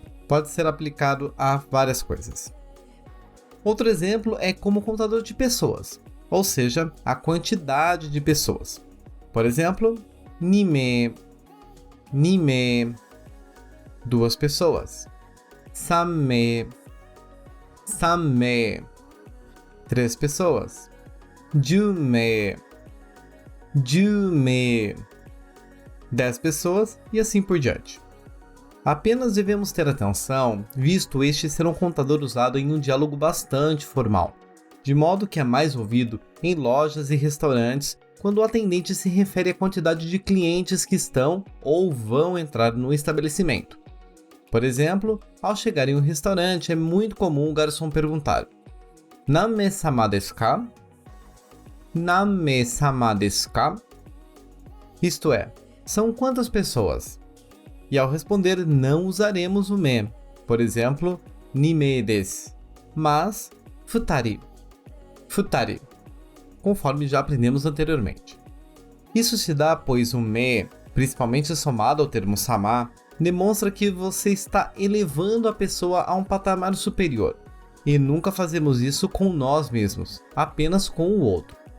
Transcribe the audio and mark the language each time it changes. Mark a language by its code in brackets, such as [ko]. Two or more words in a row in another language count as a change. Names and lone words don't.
[pt] Pode ser aplicado a várias coisas. Outro exemplo é como contador de pessoas, ou seja, a quantidade de pessoas. Por exemplo, nime. Nime, 2 pessoas. 3 名 3名 3 pessoas. 10名 10名 10 pessoas e assim por diante. Apenas devemos ter atenção, visto este ser um contador usado em um diálogo bastante formal, de modo que é mais ouvido em lojas e restaurantes quando o atendente se refere à quantidade de clientes que estão ou vão entrar no estabelecimento. Por exemplo, ao chegar em um restaurante, é muito comum o garçom perguntar: [ja] 何名様ですか? 何名様ですか? [pt] Isto é, são quantas pessoas? E ao responder, não usaremos o me, por exemplo, [ja] 二名です, [pt] mas [ja] 二人、二人, [pt] conforme já aprendemos anteriormente. Isso se dá pois o me, principalmente somado ao termo sama, demonstra que você está elevando a pessoa a um patamar superior, e nunca fazemos isso com nós mesmos, apenas com o outro.